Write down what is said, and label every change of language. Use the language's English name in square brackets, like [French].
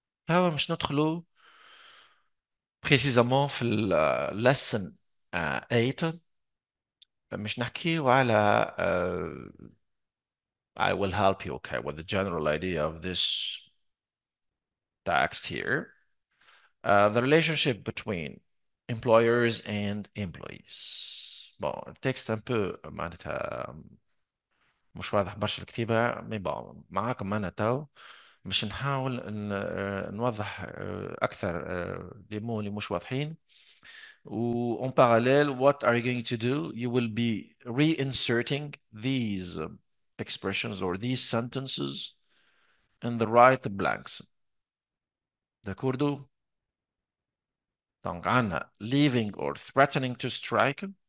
[Arabic] هوا مش ندخلوا précisément في lesson 8. مش نحكيو على [English] I will help you, okay, with the general idea of this text here. The relationship between employers and employees. [Arabic] Bon, التكست [French] un peu [Arabic] معناتها مش واضح برشا الكتيبة مي bon معاكم أنا تو مش نحاول نوضح أكثر لي مو اللي مش واضحين و [French] en parallèle [English] what are you going to do? You will be reinserting these expressions or these sentences in the right blanks. [Italian] D'accordo? [English] Donc [Arabic] عنا [English] leaving or threatening to strike.